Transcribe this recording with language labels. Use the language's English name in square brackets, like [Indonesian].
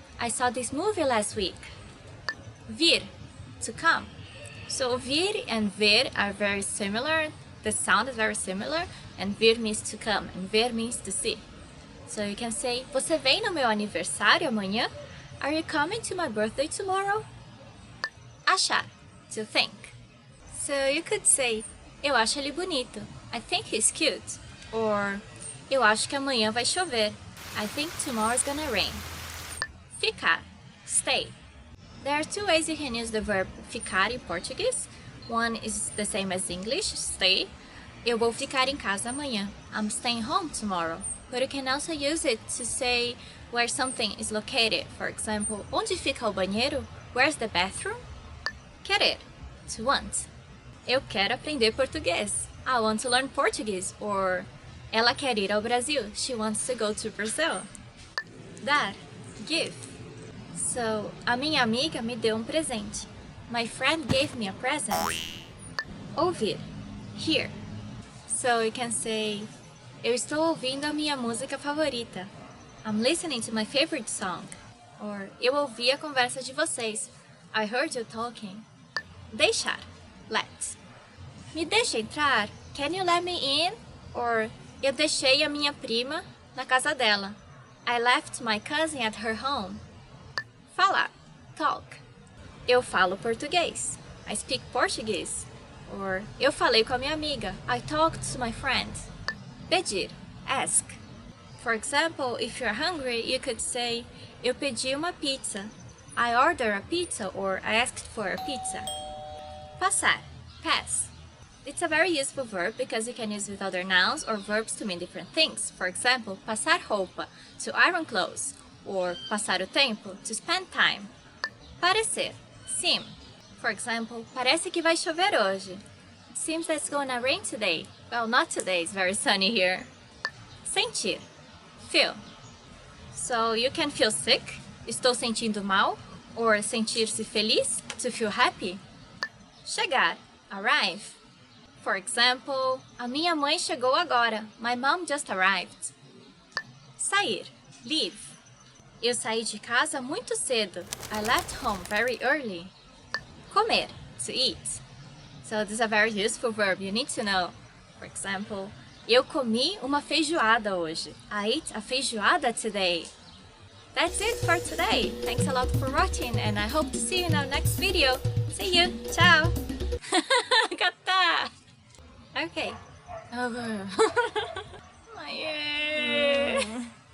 [English] I saw this movie last week. Vir, to come. So vir and ver are very similar. The sound is very similar. And vir means to come and ver means to see. So you can say, [Portuguese] você vem no meu aniversário amanhã? [English] Are you coming to my birthday tomorrow? Achar, to think. So you could say, [Portuguese] eu acho ele bonito. [English] I think he's cute. [Portuguese] Or, eu acho que amanhã vai chover. [English] I think tomorrow's gonna rain. Ficar, stay. There are 2 ways you can use the verb ficar in Portuguese. One is the same as English, stay. [Portuguese] Eu vou ficar em casa amanhã. [English] I'm staying home tomorrow. But you can also use it to say where something is located. For example, [Portuguese] onde fica o banheiro? [English] Where's the bathroom? [Portuguese] Querer, [English] to want. [Portuguese] Eu quero aprender português. [English] I want to learn Portuguese. Or, [Portuguese] ela quer ir ao Brasil. [English] She wants to go to Brazil. Dar, give. [Portuguese] So, a minha amiga me deu presente. [English] My friend gave me a present. Ouvir, hear. So you can say, [Portuguese] eu estou ouvindo a minha música favorita. [English] I'm listening to my favorite song. [Portuguese] Or, eu ouvi a conversa de vocês. [English] I heard you talking. Deixar, let. [Portuguese] Me deixa entrar? [English] Can you let me in? [Portuguese] Or, eu deixei a minha prima na casa dela. [English] I left my cousin at her home. [Portuguese] Falar, talk. Eu falo português. [English] I speak Portuguese. [Portuguese] Or, eu falei com a minha amiga. [English] I talked to my friend. Pedir, ask. For example, if you're hungry, you could say, [Portuguese] eu pedi uma pizza. [English] I ordered a pizza, or I asked for a pizza. Passar, pass. It's a very useful verb because you can use it with other nouns or verbs to mean different things. For example, [Portuguese] passar roupa, [English] to iron clothes. Or [Portuguese] passar o tempo, [English] to spend time. Parecer, seem. For example, [Portuguese] parece que vai chover hoje. [English] It seems that it's gonna rain today. Well, not today, it's very sunny here. Sentir, feel. So you can feel sick, [Portuguese] estou sentindo mal. [English] Or [Portuguese] sentir-se feliz, [English] to feel happy. Chegar, arrive. For example, [Portuguese] a minha mãe chegou agora. [English] My mom just arrived. [Portuguese] Sair, leave. Eu saí de casa muito cedo. [English] I left home very early. Comer, to eat. So this is a very useful verb you need to know. For example, [Portuguese] eu comi uma feijoada hoje. [English] I ate a feijoada today. That's it for today. Thanks a lot for watching and I hope to see you in our next video. See you. Ciao. Gata. Okay. Over. Yeah.